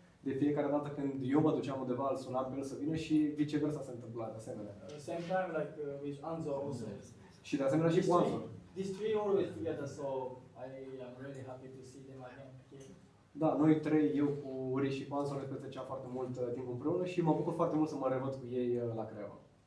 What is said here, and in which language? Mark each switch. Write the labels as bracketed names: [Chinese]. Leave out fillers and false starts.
[Romanian] De fiecare dată când eu mă duceam undeva, îl sunam pe el să vină și viceversa se întâmpla de asemenea. [English] Same time like with Anzo also. [Romanian] Și de asemenea și cu Anzo. [English] These three always together, so I am really happy to see them again. [Romanian] Da, noi trei, eu cu Uri și cu Anzo, ne petreceam foarte mult timp împreună și mă bucur foarte mult să mă revăd cu ei la Craiova.